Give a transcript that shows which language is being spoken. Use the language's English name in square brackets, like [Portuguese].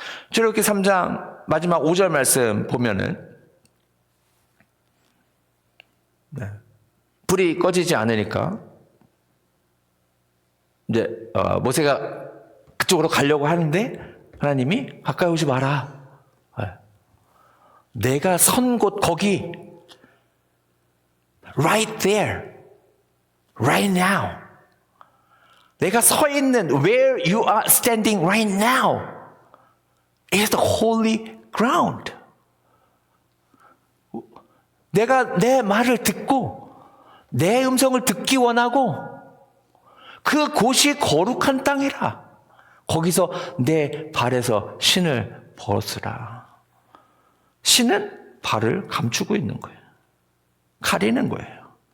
[Korean] 출애굽기 3장 마지막 5절 말씀 보면은, 불이 꺼지지 않으니까 이제 모세가 그쪽으로 가려고 하는데 하나님이 가까이 오지 마라. 내가 선 곳 거기, [English] right there, right now. [Korean] 내가 서 있는 [English] where you are standing right now is the holy ground. [Korean] 내가 내 말을 듣고 내 음성을 듣기 원하고 그 곳이 거룩한 땅이라. 거기서 내 발에서 신을 벗으라. 신은 발을 감추고 있는 거예요. 가리는 거예요.